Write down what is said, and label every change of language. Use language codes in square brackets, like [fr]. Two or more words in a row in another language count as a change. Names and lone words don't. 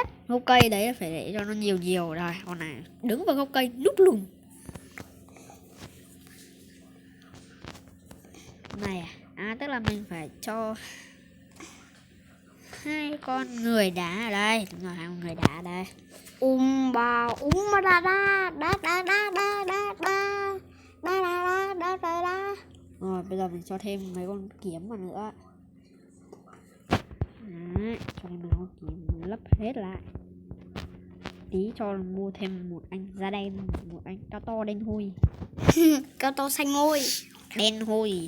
[vi] Gốc cây đấy phải để cho nó nhiều nhiều rồi. Con này đứng vào gốc cây núp lùm. Này tức là mình phải cho 2 con người đá ở đây. Đúng rồi, 2 con người đá ở đây. Ba da da da da da da da da da da da da. Rồi bây giờ mình cho thêm mấy con kiếm vào nữa. Đấy, cho thêm mấy con kiếm lấp hết lại. Tí cho mua thêm một anh da đen, một anh cao to đen hôi. Cao to xanh hôi. Đen hôi.